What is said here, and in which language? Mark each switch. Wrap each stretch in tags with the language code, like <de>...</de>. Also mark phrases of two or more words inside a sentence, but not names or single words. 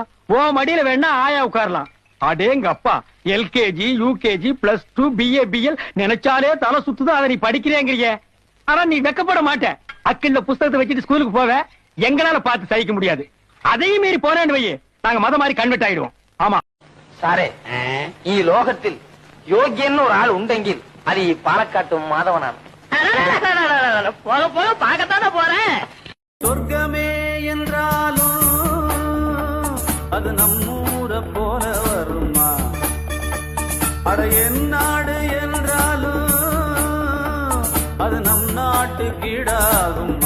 <ta>ஓ மடியில வேணா ஆயா உட்காரலாம். அடேங்க அப்பா, எல்கேஜி யூகேஜி +2 BA BL நினைச்சாலே தலை சுத்துது. அதை நீ படிக்கிறேங்கிறிய, ஆனா நீ வெக்கப்பட மாட்ட. அக்கிண்ட புஸ்தகத்தை வச்சுட்டு ஸ்கூலுக்கு போவ, எங்களால பார்த்து சகிக்க முடியாது. அதையும் மீறி போனேன்னு வையே, நாங்க மத மாதிரி கன்வெர்ட் ஆயிடுவோம். ஆமா</ta> <ml>സാറേ, ഈ ലോകത്തിൽ യോഗ്യൻ ഒരാൾ ഉണ്ടെങ്കിൽ അത് ഈ പാലക്കാട്ട് മാധവനാണ്.</ml> <ta>போக போக பார்க்கத்தானே போறேன். சொர்க்கமே என்றாலும் அது நம்மூர போல வருமா? அட என் நாடு என்றாலும் அது நம் நாட்டு கீழாகுமா?</ta>